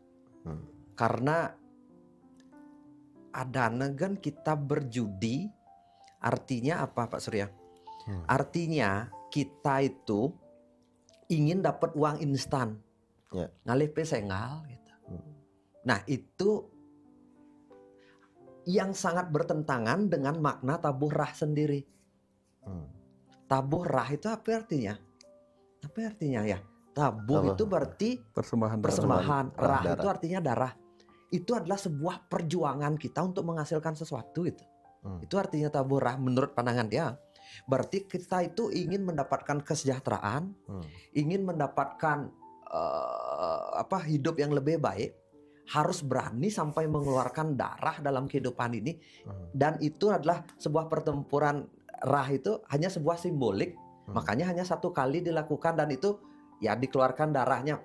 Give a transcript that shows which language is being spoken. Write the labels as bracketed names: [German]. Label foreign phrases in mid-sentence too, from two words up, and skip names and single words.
[Indonesian] Karena ada negan kita berjudi, artinya apa Pak Surya? Artinya kita itu ingin dapat uang instan, [Balinese] ngalih pesengal [Indonesian] gitu. Nah itu yang sangat bertentangan dengan makna tabuh rah sendiri. Tabuh rah itu apa artinya? Apa artinya ya? Tabuh itu berarti persembahan. Rah itu artinya darah. Itu adalah sebuah perjuangan kita untuk menghasilkan sesuatu itu. Itu artinya tabuh rah menurut pandangan dia. Berarti kita itu ingin mendapatkan kesejahteraan, ingin mendapatkan hidup yang lebih baik, harus berani sampai mengeluarkan darah dalam kehidupan ini. Dan itu adalah sebuah pertempuran rah, itu hanya sebuah simbolik, makanya hanya satu kali dilakukan dan itu ya dikeluarkan darahnya.